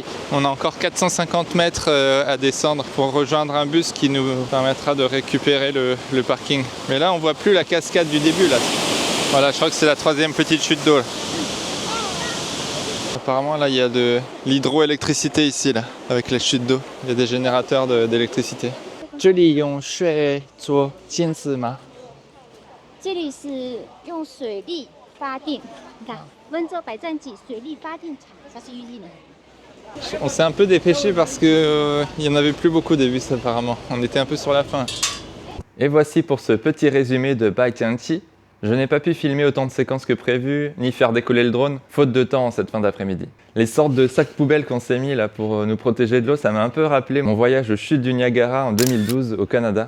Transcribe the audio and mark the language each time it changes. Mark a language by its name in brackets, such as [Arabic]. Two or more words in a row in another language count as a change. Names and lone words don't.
[French] On a encore 450 mètres à descendre pour rejoindre un bus qui nous permettra de récupérer le parking. Mais là, on voit plus la cascade du début là. Voilà, je crois que c'est la troisième petite chute d'eau. Apparemment, là, il y a de l'hydroélectricité ici, là, avec les chutes d'eau. Il y a des générateurs d'électricité. [Chinese] 这里用水做监视吗？这里是用水力发电，你看温州百战记水力发电厂， [French] ça c'est usine。 On s'est un peu dépêché parce que il y en avait plus beaucoup des bus apparemment. On était un peu sur la fin. Et voici pour ce petit résumé de Baijiangqi. Je n'ai pas pu filmer autant de séquences que prévu, ni faire décoller le drone, faute de temps en cette fin d'après-midi. Les sortes de sacs poubelles qu'on s'est mis là pour nous protéger de l'eau, ça m'a un peu rappelé mon voyage aux chutes du Niagara en 2012 au Canada.